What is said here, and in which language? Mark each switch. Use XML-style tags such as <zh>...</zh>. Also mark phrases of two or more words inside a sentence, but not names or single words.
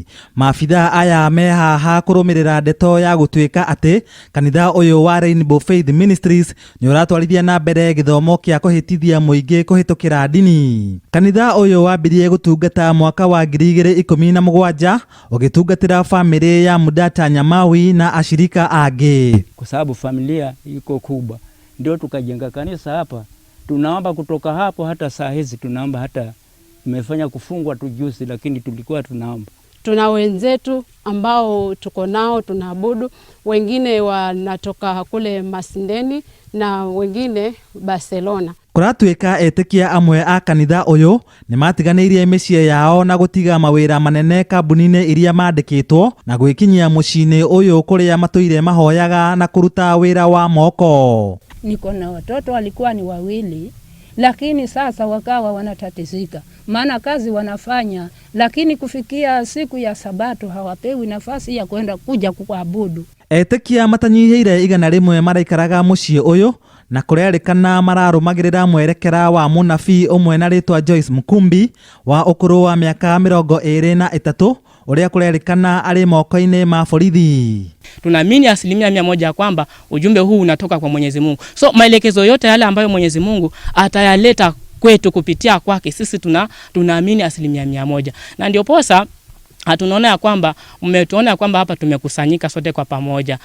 <ki>Maabitha aya me haha kurumirira ndeto ya gutuika ati kanitha uyu wa Rainbow Faith Ministries ni uratwarithia na mbere githomo kia kuhitithia muingi kuhitukira dini. Kanitha uyu wambirie gutungata mwaka wa 2017 ugitungatira family ya Mdata Nyamawi na ashirika angi.</ki> <sw>Kwa sababu familia iko kubwa, ndio tukajenga kanisa hapa. Tunaomba kutoka hapo, hata saa hizi tunaomba, hata tumefanya kufungwa tu juzi, lakini tulikuwa tunaomba. Tuna wenzetu ambao tuko nao tunaabudu, wengine wanatoka kule Masindeni na wengine Barcelona.</sw> <ki>Kuratuika etikia amwe a kanitha uyu ni matiganirie micii yao na gutiga mawira manene kambuni-ini iria mandikitwo na gwikinyia mucii-ini uyu kuria matuire mahoyaga na kuruta wira wa moko.</ki> <sw>Niko na watoto walikuwa ni wawili, lakini sasa wakawa wanatatizika, maana kazi wanafanya, lakini kufikia siku ya Sabato hawapewi nafasi ya kwenda kuja kuabudu.</sw> <ki>Etikia matanyihiire 100 maraikaraga mucii uyu na kurerikana mararumagirira mwerekera wa munabii umwe na ritwa Joyce Mukumbi wa ukuru wa miaka 23 uria kurerikana ari moko-ini ma borithi.</ki> <sw>Tunaamini 100% kwamba ujumbe huu unatoka kwa Mwenyezi Mungu. So maelekezo yote yale ambayo Mwenyezi Mungu atayaleta kwetu kupitia kwake, sisi tunaamini 100%. Na ndio posa tunaona ya kwamba mmetuona kwamba hapa tumekusanyika sote kwa pamoja.</sw>